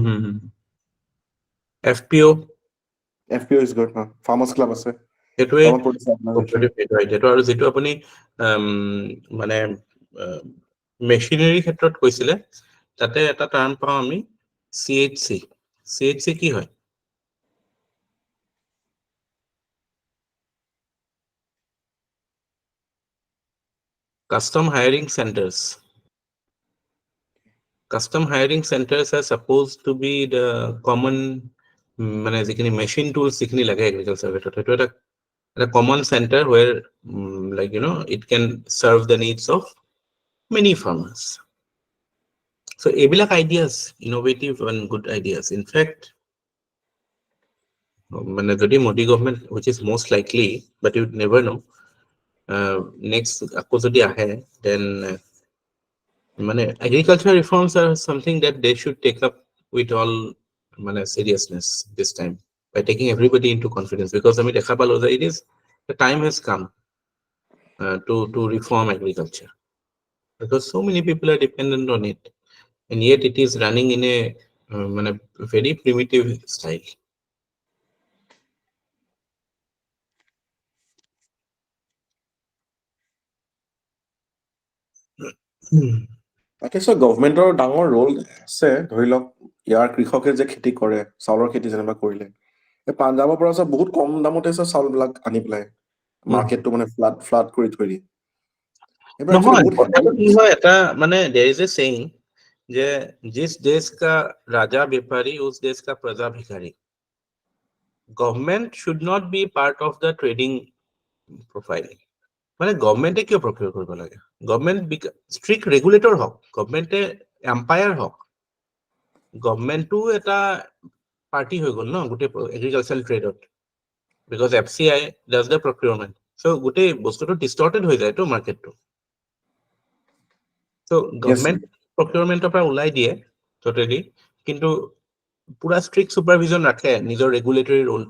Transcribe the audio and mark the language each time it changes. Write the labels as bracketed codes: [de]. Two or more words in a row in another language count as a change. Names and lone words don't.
[en] FPO is good, farmers club আছে। [as] সেইটোৱে [en] Farmer Producer Organization। [as] সেইটো আৰু যিটো আপুনি মানে মেচিনেৰী ক্ষেত্ৰত কৈছিলে, তাতে এটা টাৰ্ম পাওঁ আমি CHC। CHC কি হয়? [en] Custom Hiring Centers. Custom hiring centers are supposed to be the common [as] মানে যিখিনি মেচিন টুলছ যিখিনি লাগে এগ্ৰিকালচাৰ ক্ষেত্ৰত, সেইটো এটা [en] common center where like it can serve the needs of many farmers. So এইবিলাক ideas, innovative and good ideas. In fact, [as] মানে যদি মোদী গভৰ্ণমেণ্ট, [en] which is most likely, but you never know, next [as] আকৌ যদি আহে, [en] then মানে agriculture reforms are something that they should take up with all মানে seriousness this time, by taking everybody into confidence, because [as] আমি দেখা পালো যে [en] the time has come to reform agriculture, because so many people are dependent on it, and yet it is running in a মানে very primitive style. [as] তাকে স্যাৰ, গভমেণ্টৰ ডাঙৰ ৰোল আছে। ধৰি লওক ইয়াৰ কৃষকে যে খেতি কৰে, চাউলৰ খেতি যেনিবা কৰিলে, এই পাঞ্জাৱৰ পৰা স্যাৰ বহুত কম দামতে স্যাৰ চাউলবিলাক আনি পেলাই মাৰ্কেটটো মানে ফ্লাড কৰি থৈ দিয়ে। এইবোৰ actually নহয়, বহুত কথাটো কি হয়, এটা মানে [en] there is a saying [hi] যে जिस देश का राजा व्यापारी उस देश का प्रजा भिखारी. [en] Government should not be part of the trading profile. [as] মানে গভৰ্ণমেণ্টে কিয় প্ৰকিউৰ কৰিব লাগে? গভৰ্ণমেণ্ট [en] strict regulator [as] হওক, গভৰ্ণমেণ্টে এম্পায়াৰ হওক, গভৰ্ণমেণ্টটো এটা পাৰ্টি হৈ গ'ল ন গোটেই এগ্ৰিকালচাৰেল ট্ৰেডত, [en] because FCI does the procurement. [as] চ' গোটেই বস্তুটো ডিষ্টৰ্টেড হৈ যায়তো মাৰ্কেটটো। চ' গভৰ্ণমেণ্ট প্ৰকিউৰমেণ্টৰ পৰা ওলাই দিয়ে টোটেলি, কিন্তু পুৰা [en] strict supervision [as] ৰাখে নিজৰ ৰেগুলেটৰী ৰোলটো।